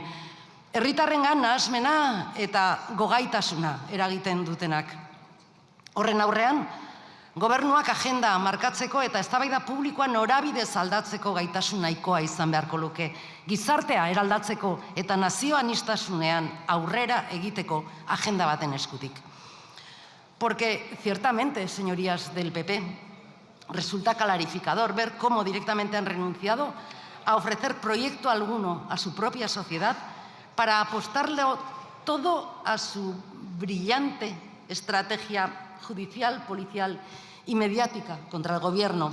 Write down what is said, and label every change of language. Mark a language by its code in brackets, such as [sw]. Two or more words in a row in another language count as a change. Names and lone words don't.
[eu] Herritarrengan nahasmena eta gogaitasuna eragiten dutenak. Horren aurrean, gobernuak agenda markatzeko eta eztabaida publikoa norabidez aldatzeko gaitasun nahikoa izan beharko luke. Gizartea eraldatzeko eta nazioaniztasunean aurrera egiteko agenda baten eskutik. [es] Porque ciertamente, señorías del PP, resulta clarificador ver cómo directamente han renunciado a ofrecer proyecto alguno a su propia sociedad para apostarle todo a su brillante estrategia judicial, policial y mediática contra el Gobierno.